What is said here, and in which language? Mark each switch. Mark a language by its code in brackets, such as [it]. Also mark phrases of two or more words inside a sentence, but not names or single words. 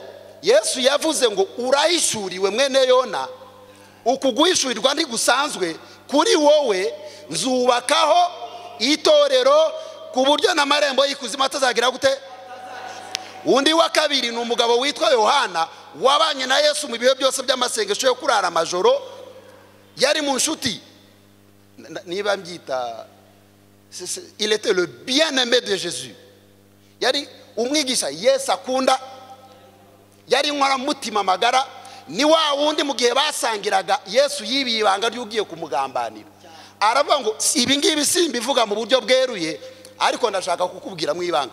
[rw] Yesu yavuze ngo urahishuriwe mwene Yona, ukuguhishurirwa ntigusanzwe, kuri wowe nzubakaho itorero ku buryo n'amarembo y'ikuzimu atazagira gute. Undi wa kabiri ni umugabo witwa Yohana, wabanye na Yesu mu bihe byose by'amasengesho yo kurara amajoro, yari mu nshuti. Niba mbyita, [fr] il était le bien-aimé de Jésus. [rw] Yari umwigisha Yesu akunda, yari nkora mutima magara. Ni wa wundi mu gihe basangiraga Yesu yibiye ibanga ry'ugiye kumugambanira. Aravuga ngo ibi ngibi simbivuga mu buryo bweruye, ariko ndashaka kukubwira mu ibanga.